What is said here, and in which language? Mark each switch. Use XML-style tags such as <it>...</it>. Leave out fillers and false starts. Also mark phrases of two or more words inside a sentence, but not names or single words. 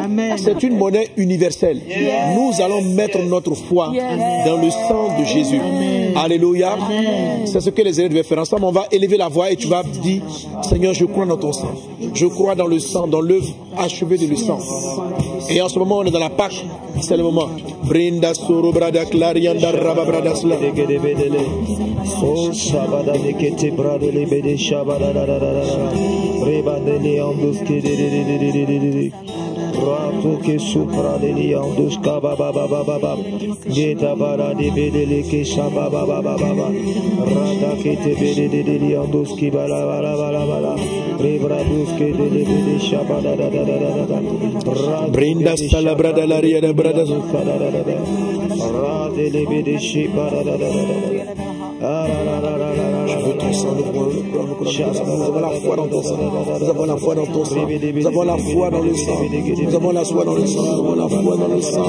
<fr>C'est une monnaie universelle. Nous allons mettre notre foi dans le sang de Jésus. Alléluia. C'est ce que les élèves devaient faire ensemble. On va élever la voix et tu vas dire, Seigneur, je crois dans ton sang. Je crois dans le sang, dans l'œuvre achevée de le sang. Et en ce moment, on est dans la Pâque. C'est le moment. Brinda soro brada clarianda raba brada sla. Oh shabada nekete brada lebede shabada da da da da. Rebade leandus ke de. Rato ke supra de leandus ka ba ba ba ba ba ba. Geta bara de bedele ke shaba ba ba ba ba ba. Rada ke te bede de leandus ki ba la ba la ba la ba la. Rebradus ke de lebede shabada da da da da da. Brinda sala brada la ria da brada. Je veux ton sang, nous avons la foi dans ton sang. Nous avons la foi dans ton sang. Nous avons la foi dans le sang. Nous avons la foi dans le sang. Nous avons la foi dans le sang.</fr>